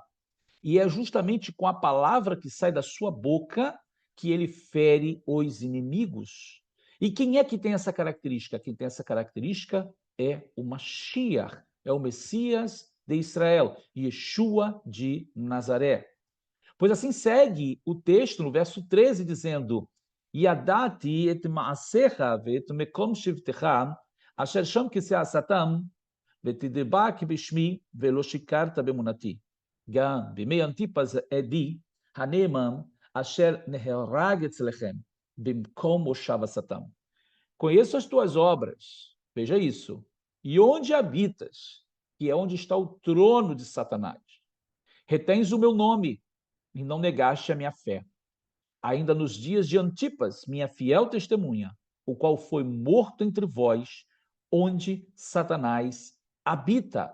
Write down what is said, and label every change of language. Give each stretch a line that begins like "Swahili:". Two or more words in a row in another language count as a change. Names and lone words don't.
Portuguese: E é justamente com a palavra que sai da sua boca que ele fere os inimigos. E quem é que tem essa característica? Quem tem essa característica é o Mashiach, é o Messias de Israel, Yeshua de Nazaré. Pois assim segue o texto no verso 13, dizendo:
Hebrew: ידעתי את מעשיך ואת מקום שבתך, אשר שם כסא השטן, ותדבק בשמי ולא שיקרת באמונתי. גם בימי אנטיפס עדי הנאמן אשר נהרג אצלכם במקום מושב השטן.
Portuguese: Conheço as tuas obras, veja isso, e onde habitas, que é onde está o trono de Satanás. Retens o meu nome e não negaste a minha fé. Ainda nos dias de Antipas, minha fiel testemunha, o qual foi morto entre vós, onde Satanás habita.